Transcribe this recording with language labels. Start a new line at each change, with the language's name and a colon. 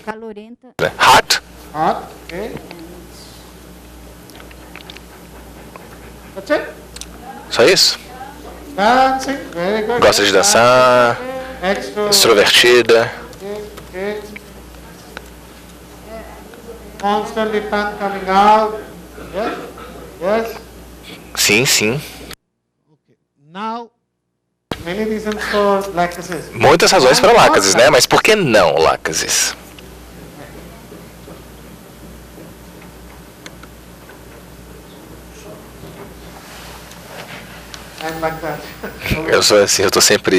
Portuguese: calorenta,
English: hot, Hot, okay. That's it.
Portuguese: só isso.
English: Dancing, very good.
Portuguese: Gosta de dançar, extrovertida,
English: Okay. Constantly tongue coming out. Yes, yes.
Portuguese: sim.
English: Now, many reasons for lachesis.
Portuguese: Muitas razões para lácasis, né? Mas por que não lácasis?
English: I'm like that.
Portuguese: Eu sou assim, eu tô sempre